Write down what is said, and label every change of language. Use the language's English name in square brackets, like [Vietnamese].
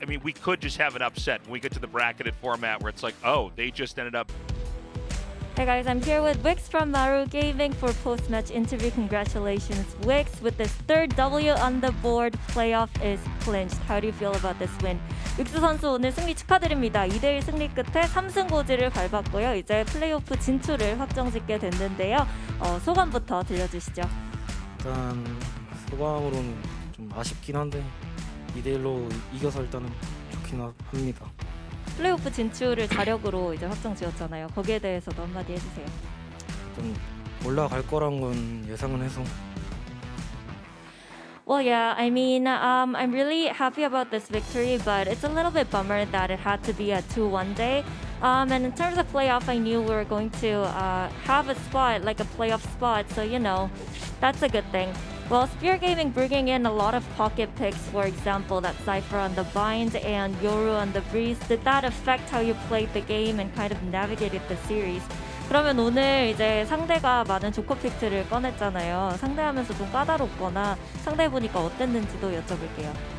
[English] I mean, we could just have an upset when we get to the bracketed format where it's like, oh, they just ended up. Hey guys, I'm here with Wix from MARU Gaming for post-match interview. Congratulations, Wix, with this 3rd W on the board. Playoff is clinched. How do you feel about this win? [Korean] 윅스 선수 오늘 승리 축하드립니다. 2대1 승리 끝에 3승 고지를 밟았고요. 이제 플레이오프 진출을 확정짓게 됐는데요. 소감부터 들려주시죠. 일단 소감으로는 좀 아쉽긴 한데 2대1로 이겨서 일단은 좋긴 합니다. 플레이오프 진출을 자력으로 이제 확정지었잖아요. 거기에 대해서도 한마디 해주세요. 좀 올라갈 거란 건 예상은 해서. [English] Well, yeah, I mean, I'm really happy about this victory, but it's a little bit bummer that it had to be a 2-1 day. And in terms of playoff, I knew we were going to have a spot, like a playoff spot, so that's a good thing. Well, Spear Gaming bringing in a lot of pocket picks, for example, that Cypher on the bind and Yoru on the breeze. Did that affect how you played the game and kind of navigated the series? [Korean] 그러면 오늘 이제 상대가 많은 조커 픽트를 꺼냈잖아요. 상대하면서 좀 까다롭거나 상대해보니까 어땠는지도 여쭤볼게요.